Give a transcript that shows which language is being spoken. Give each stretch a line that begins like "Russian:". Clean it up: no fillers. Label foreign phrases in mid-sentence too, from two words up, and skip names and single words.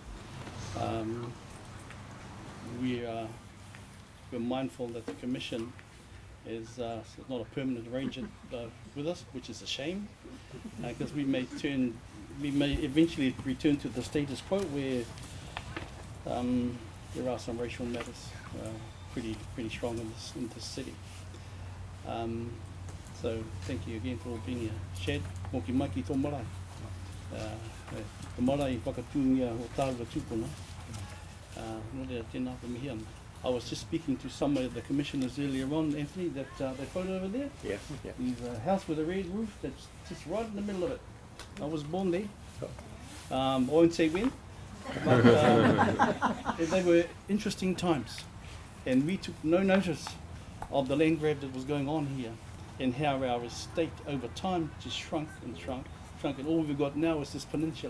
English: We're mindful that the Commission is not a permanent arrangement with us, which is a shame, because we may eventually return to the status quo where there are some racial matters pretty strong in this city. So thank you again for being here. Chad,
Māori: moki mai ki tō marae. Tō marae whakatūngia o tāua tūpuna. No rea tēnā pa mihi ana.
English: I was just speaking to some of the commissioners earlier on, Anthony, that photo over there. Yeah, yeah. There's a house with a red roof that's just right in the middle of it. I was born there. I won't say when, but they were interesting times. And we took no notice of the land grab that was going on here and how our estate over time just shrunk, and all we've got now is this peninsula.